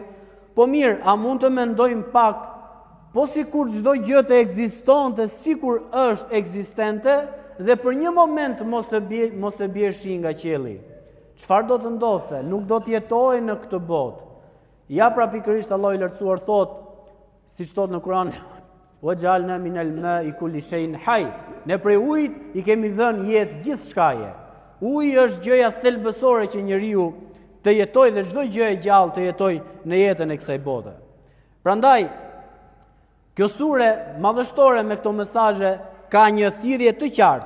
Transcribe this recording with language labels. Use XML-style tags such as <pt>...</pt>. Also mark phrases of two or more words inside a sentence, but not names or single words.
<sq>Po mirë, a mund të mendojmë pak, po sikur çdo gjë të ekzistonte, sikur është ekzistente, dhe për një moment mos të bjerë shi nga qielli. Çfarë do të ndodhte? Nuk do të jetojë në këtë botë. Ja pra pikërisht Allahu i lartësuar thotë, siç thotë në Kur'an,</sq> <ar>وَجَعَلْنَا مِنَ الْمَاءِ كُلِّ شَيْءٍ حَيٍّ.</ar> <sq>Ne prej ujit i kemi dhënë jetë gjithçkaje. Uji është gjëja thelbësore që njeriu të jetojë dhe çdo gjë e gjallë të jetojë në jetën e kësaj bote. Prandaj, kjo sure madhështore me këto mesazhe ka një thirrje të qartë.</sq>